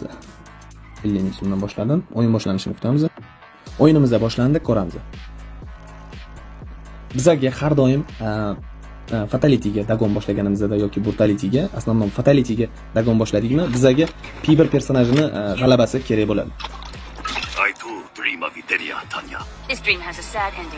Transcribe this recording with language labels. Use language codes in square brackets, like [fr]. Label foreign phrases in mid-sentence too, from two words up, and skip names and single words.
[uz] 50 ming so'mdan boshladim. O'yin boshlanishini kutamiz. O'yinimiz boshlandi, ko'ramiz. Bizaga har doim fatalityga dagon boshlaganimizda yoki brutalityga, основном fatalityga dagon boshladikmi, bizaga P1 personajini g'alabasi kerak bo'ladi. [en] I too dream of Viteria, Tanya. This dream has a sad ending.